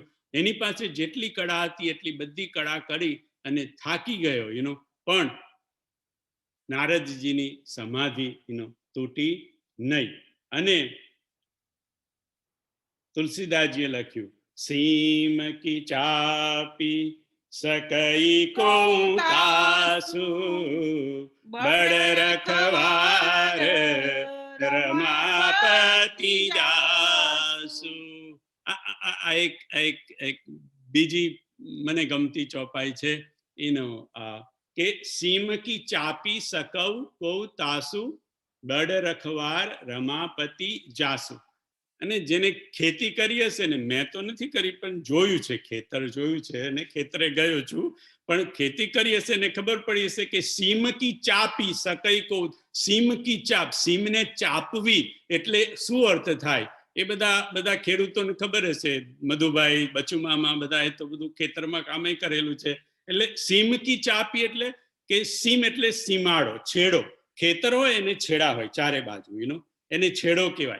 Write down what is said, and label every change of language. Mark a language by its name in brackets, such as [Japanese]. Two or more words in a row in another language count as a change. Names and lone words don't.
[Gujarati] એની પાસે જેટલી કળા હતી એટલી બધી કળા કરી અને થાકી ગયો. પણ નારદજીની સમાધિ તૂટી નહીં. અને તુલસીદાસજીએ લખ્યું, [Hindi] सीम की चापी सकई को तासु बड़ रखवार रमापति जासु. [Gujarati] એક બીજી મને ગમતી ચોપાઈ છે કે [Hindi] सीम की चापी सकौ को तासु बड़ रखवार रमापति जासु. [Gujarati] અને જેને ખેતી કરી હશે ને, મેં તો નથી કરી પણ જોયું છે, ખેતર જોયું છે અને ખેતરે ગયો છું, પણ ખેતી કરી હશે ને ખબર પડી હશે કે [Hindi] सीम की चापी सकई को, सीम की चाप, [Gujarati] સીમને ચાપવી એટલે શું અર્થ થાય એ બધા ખેડૂતોને ખબર હશે. મધુભાઈ, બચુમામા બધાએ તો બધું ખેતરમાં કામે કરેલું છે. એટલે [Hindi] सीम की चापी [Gujarati] એટલે કે સીમ એટલે સીમાડો, છેડો. ખેતર હોય એને છેડા હોય ચારે બાજુ, એને છેડો કહેવાય.